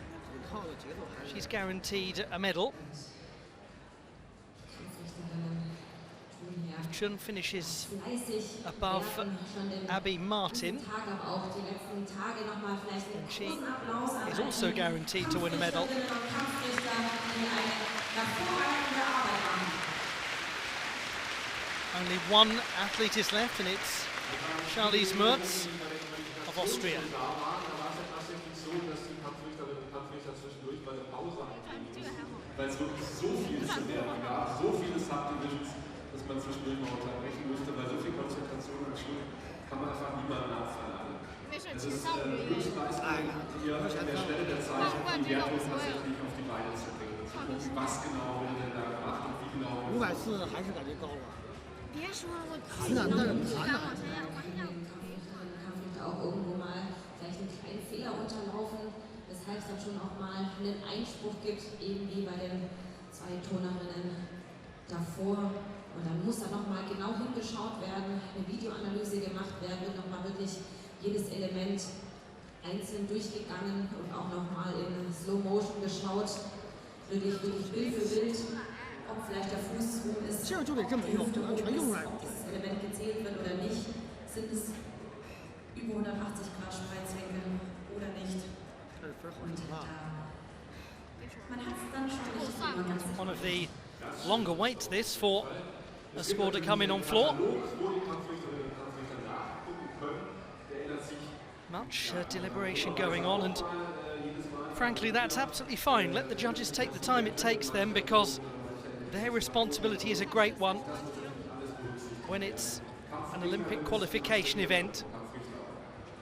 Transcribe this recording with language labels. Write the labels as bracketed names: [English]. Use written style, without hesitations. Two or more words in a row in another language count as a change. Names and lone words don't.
[English] She's guaranteed a medal. If Chun finishes above Abby Martin, and she is also guaranteed to win a medal. Only one athlete is left, and it's Charlize Mörz of Austria. [German] Weil es wirklich so viel zu lernen gab, so viele Subdivisions, dass man zwischendurch mal unterbrechen musste, weil so viel Konzentration am Schluss kann man einfach niemanden abverlangen. Es ist Höchstleistung, hier an der Stelle der Zeit die Wertung tatsächlich auf die Beine zu bringen. Zu gucken, was genau wird denn da gemacht und wie genau wird es. [Chinese] 540还是感觉高了。别说了，我盘呢，但是盘呢。 [German] auch irgendwo mal vielleicht einen kleinen Fehler unterlaufen, weshalb es dann schon auch mal einen Einspruch gibt, eben wie bei den zwei Turnerinnen davor. Und dann muss da nochmal genau hingeschaut werden, eine Videoanalyse gemacht werden, wird nochmal wirklich jedes Element einzeln durchgegangen und auch nochmal in [English] Slow Motion [German] geschaut, wirklich Bild für Bild, ob vielleicht der Fuß rum ist, ob dieses Element gezählt wird oder nicht, sind es über 180 Grad Spreizwinkel oder nicht. Und man hat es dann schon nicht. [English] One of the longer waits this for a score to come in on floor. Much deliberation going on, and frankly that's absolutely fine. Let the judges take the time it takes them, because their responsibility is a great one when it's an Olympic qualification event.